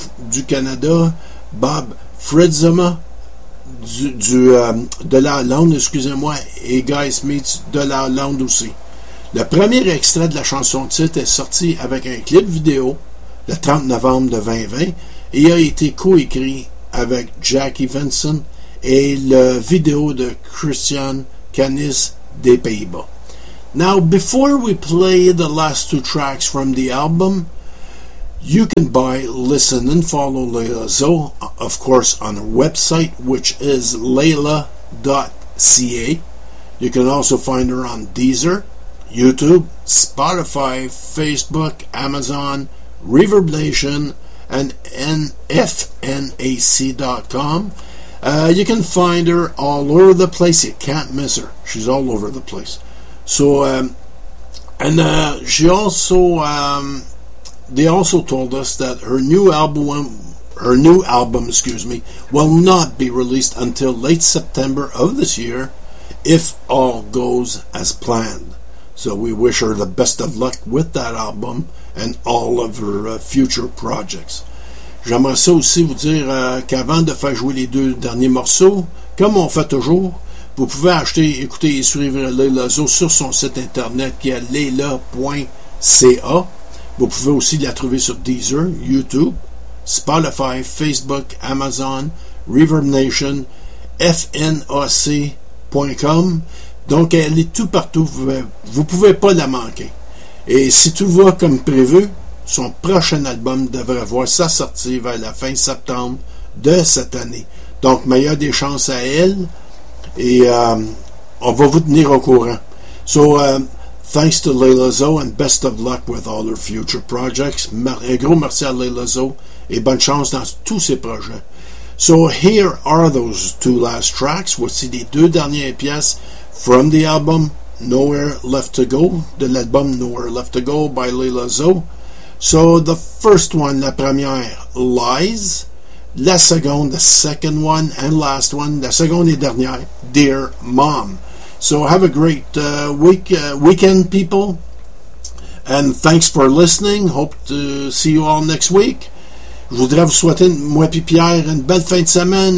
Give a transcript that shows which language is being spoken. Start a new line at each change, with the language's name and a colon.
French: du Canada, Bob Fridsma de la Hollande, excusez-moi, et Guy Smeets de la Hollande aussi. Le premier extrait de la chanson-titre est sorti avec un clip vidéo le 30 novembre 2020 et a été co-écrit avec Jackie Vincent et le vidéo de Christian Canis des Pays-Bas.
English: Now, before we play the last two tracks from the album, you can buy, listen, and follow Layla Zo, of course, on her website, which is layla.ca. You can also find her on Deezer, YouTube, Spotify, Facebook, Amazon, Reverb Nation, and fnac.com. You can find her all over the place. You can't miss her. She's all over the place. So, they also told us that her new album, will not be released until late September of this year, if all goes as planned. So we wish her the best of luck with that album and all of her future projects.
French: J'aimerais ça aussi vous dire qu'avant de faire jouer les deux derniers morceaux, comme on fait toujours, vous pouvez acheter, écouter et suivre Layla Zo sur son site internet qui est layla.ca. Vous pouvez aussi la trouver sur Deezer, YouTube, Spotify, Facebook, Amazon, Reverb Nation, fnac.com. Donc, elle est tout partout. Vous ne pouvez pas la manquer. Et si tout va comme prévu, son prochain album devrait voir sa sortie vers la fin septembre de cette année. Donc, meilleure des chances à elle. Et on va vous tenir au courant.
English: So, thanks to Layla Zo and best of luck with all her future projects.
French: Un gros merci à Layla Zo et bonne chance dans tous ses projets.
English: So, here are those two last tracks.
French: Voici les deux dernières pièces
English: from the album Nowhere Left to Go,
French: de l'album
English: Nowhere Left to Go by Layla Zo. So, the first one,
French: la première,
English: Lies.
French: La seconde,
English: the second one, and last one,
French: la seconde et dernière,
English: Dear Mom. So have a great weekend, people. And thanks for listening. Hope to see you all next week.
French: Je voudrais vous souhaiter, moi et Pierre, une belle fin de semaine.